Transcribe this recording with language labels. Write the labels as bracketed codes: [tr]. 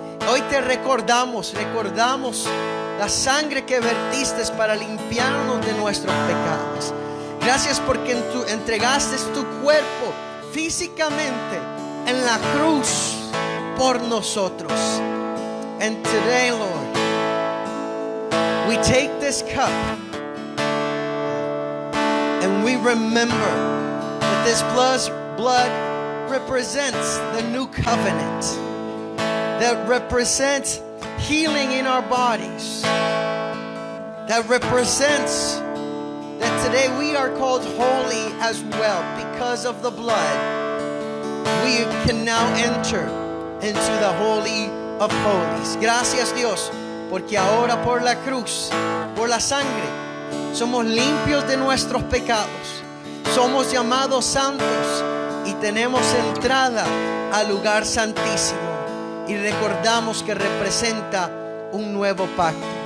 [es] Hoy te recordamos la sangre que vertiste para limpiarnos de nuestros pecados. Gracias porque entregaste tu cuerpo físicamente en la cruz por nosotros. [en] And today, Lord, we take this cup and we remember that this blood represents the new covenant, that represents healing in our bodies, that represents that today we are called holy as well because of the blood. We can now enter into the Holy of Holies. [es] Gracias, Dios, porque ahora por la cruz, por la sangre, somos limpios de nuestros pecados. Somos llamados santos y tenemos entrada al lugar santísimo. Y recordamos que representa un nuevo pacto.